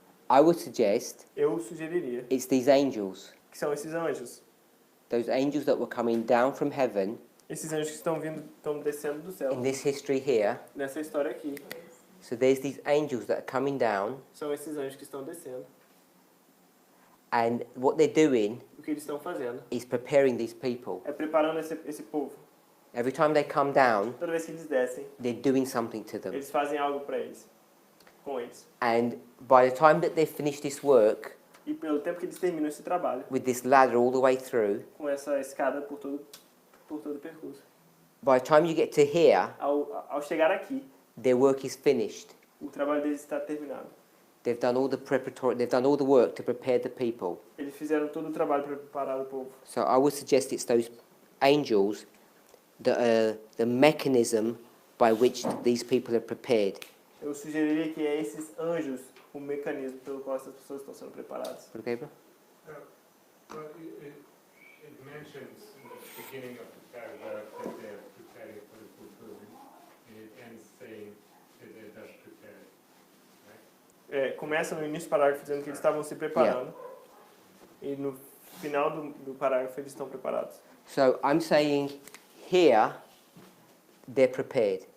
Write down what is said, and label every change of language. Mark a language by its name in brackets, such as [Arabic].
[English] I would suggest [Portuguese] Eu sugeriria [English] it's these angels, [Portuguese] que são esses anjos. [English] those angels that were coming down from heaven [Portuguese] Esses anjos que estão descendo do céu. [English] in this history here. [Portuguese] Nessa história aqui, [English] So there's these angels that are coming down, [Portuguese] são esses anjos que estão descendo. [English] and what they're doing [Portuguese] O que eles estão fazendo [English] is preparing these people. [Portuguese] é preparando esse povo. [English] Every time they come down, [Portuguese] Toda vez que eles descem, [English] they're doing something to them. [Portuguese] eles fazem algo para eles, com eles. [English] And by the time that they've finished this work, [Portuguese] E pelo tempo que eles terminam esse trabalho, [English] with this ladder all the way through, [Portuguese] com essa escada por todo o percurso, [English] by the time you get to here, [Portuguese] ao chegar aqui, [English] their work is finished. [Portuguese] o trabalho deles está terminado. [English] They've done all the preparatory. They've done all the work to prepare the people. [Portuguese] Eles fizeram todo o trabalho para preparar o povo. [English] So I would suggest it's those angels that are the mechanism by which these people are prepared. [Portuguese] Eu sugeriria que é esses anjos o mecanismo pelo qual essas pessoas estão sendo preparadas. [English] Okay, bro? Well, it mentions in the beginning of the paragraph that they're preparing for the fulfillment, and it ends saying that they're thus prepared. [Portuguese] Começa no início do parágrafo dizendo que eles estavam se preparando. E no final do parágrafo eles estão preparados. [English] So I'm saying here they're prepared.